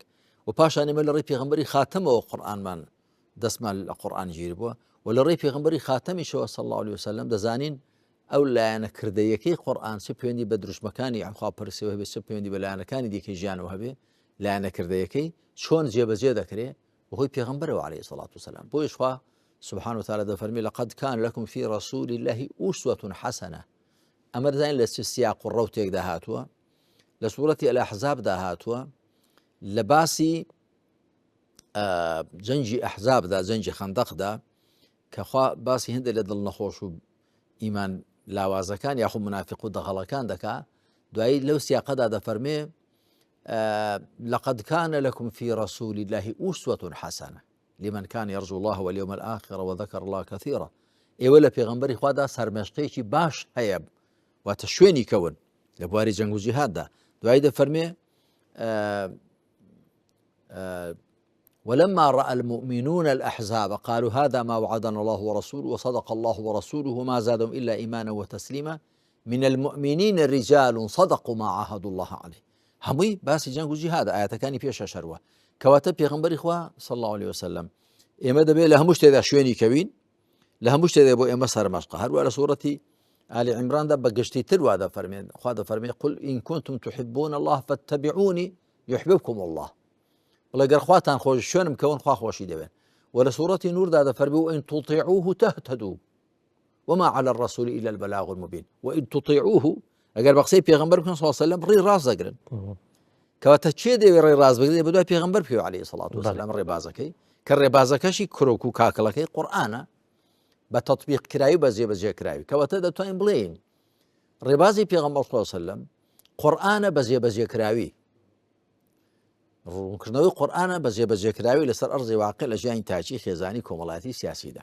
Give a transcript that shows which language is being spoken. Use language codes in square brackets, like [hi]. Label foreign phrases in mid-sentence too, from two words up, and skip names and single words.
[ckb] و پاشان ئێمە لە ڕێی پێغەمبەری خاتەمەوە قورئانمان دەستمان لە قورئان گیر بووە و لە ڕێی پێغەمبەری خاتەمیشەوە [ar] صلی الله عليه وسلم [ckb] دەزانین ئەو لایەنەکردەیەکەی قورئان چه پەیوەندی بە دروشمەکانی خواپەرستیەوە هەبێ، چه پەیوەندی بە لایەنەکانی دیکەی ژیانەوە هەبێ، لایەنەکردەیەکەی چۆن جێبەجێ دەکرێت بەهۆی پێغەمبەرەوە [ar] عەلەیهی سەڵات وسەلام. [ckb] بۆیش خوا [ar] سبحانه وتعالى دەفەرمێ لقد كان لكم في رسول الله أسوة حسنة. [ckb] ئەمە دەزانین لە سیاق و ڕەوتێکدا هاتووە، لە سوورەتی ئەلئەحزابدا هاتووە، لە باسی جەنگی ئەحزابدا، جەنگی خەندەقدا کە خوا باسی هەندێک لە دڵنەخۆش و ئیمان لاوازەکان یاخود منافق و دەغەڵەکان دەکا. دوایی لەو سیاقەدا دەفەرمێ [ar] لقد كان لكم في رسول الله أسوة حسنة لمن كان يرجو الله واليوم الآخر وذكر الله كثيرا. [ckb] ئێوە لە پێغەمبەری خوادا سەرمێشقەیەکی باش هەیە، واتە شوێنی کەون لە بواری جەنگ و جیهاددا. دوایی دەفەرمێ [ar] ولما رأى المؤمنون الأحزاب قالوا هذا ما وعدنا الله ورسوله وصدق الله ورسوله وما زادهم إلا إيمانا وتسليما من المؤمنين رجال صدقوا ما عاهدوا الله عليه. [ckb] هەمووی باسی جەنگ و جیهاد ئاەتەکانی پێشە شەروە کەواتە پێغەمبەری خوا [ar] صلی الله عليه وسلم [ckb] ئێمە دەبێت لە هەموو شتێدا شوێنی کەوین، لە هەموو شتێدا بۆ ئێمە سەرمەشقە. هەروە لە سوورەتی آل عمراندا بە گشتی تر وا دەفەرمێن، خوا دەفەرمێ [ar] قل إن كنتم تحبون الله فاتبعوني يحببكم الله. [ckb] بڵێ گەر خواتان خۆش شوێنم کەون خوا خۆشی دەوێن. و لە سوورەتی نوردا دەفەرمێ [ar] وإن تطيعوه تهتدوا وما على الرسول إلا البلاغ المبين. وإن تطيعوه [ckb] ئەگەر بە قسەی پێغەمبەر بکەن [ar] صلی الله عليه وسلم [ckb] ڕێی ڕاست دەگرن. کەواتە چێ دەوێت ڕێی ڕاست بگرێت؟ بە دوای پێغەمبەر پێوە [ar] عەلەیهی سەڵات وسەلام [ckb] ڕێبازەکەی کە ڕێبازەکەشی کرۆک و کاکەڵەکەی قورئانە بە تەطبیق کراوی بە جێبەجێ کراوی. کەواتە دەتوانین بڵێین ڕێبازی پێغەمبەر [ar] صلی الله عليه وسلم [ckb] قورئانە بە جێبەجێ کراوی، ڕوونکردنەوەی قورئانە بە جێبەجێ کراوی لەسەر ئەرزی واقع لە ژیانی تاجی خێزانی کۆمەڵایەتی سیاسیدا.